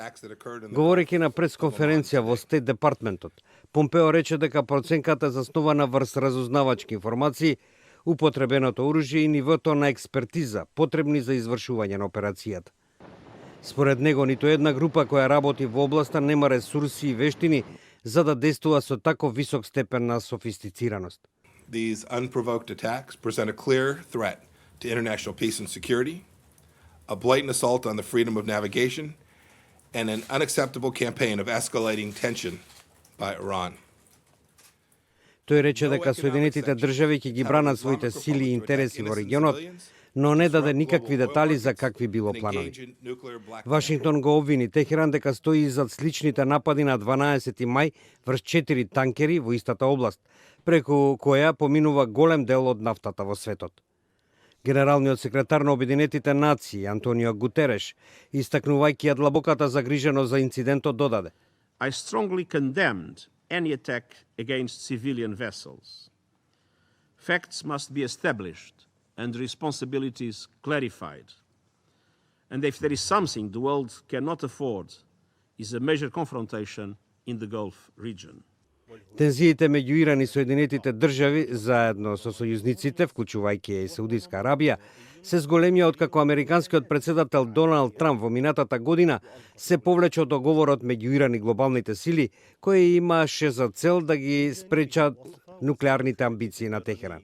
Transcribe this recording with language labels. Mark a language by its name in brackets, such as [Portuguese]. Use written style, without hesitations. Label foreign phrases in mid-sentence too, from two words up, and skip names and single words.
[Macedonian] Говорејќи на пресконференција во Стейт Департментот, Помпео рече дека проценката е заснувана врз разузнавачки информации, употребеното оружје и нивото на експертиза потребни за извршување на операцијата. Според него, ниту една група која работи во областа нема ресурси и вештини за да действува со тако висок степен на софистицираност. [English] These unprovoked attacks present a clear threat to international peace and security, a blatant assault on the freedom of navigation, and an unacceptable campaign of escalating tension by Iran. [Macedonian] Тој рече дека Соединетите држави ќе ги бранат своите сили и интереси во регионот, но не даде никакви детали за какви било планови. Вашингтон го обвини Техеран дека стои изад сличните напади на 12 мај врз 4 танкери во истата област, преку која поминува голем дел од нафтата во светот. Генералниот секретар на Обединетите нации Антонио Гутереш, истакнувајќи ја длабоката загриженост за инцидентот, додаде: [English] I strongly condemned any attack against civilian vessels. Facts must be established and responsibilities clarified. And if there is something the world cannot afford, is a major confrontation in the Gulf region. [Macedonian] Тензиите меѓу Иран и Соединетите држави, заедно со сојузниците, вклучувајќи и Саудиска Арабија, се зголемија откако американскиот председател Доналд Трамп во минатата година се повлече од договорот меѓу Иран и глобалните сили, кој имаше за цел да ги спречат нуклеарните амбиции на Техеран.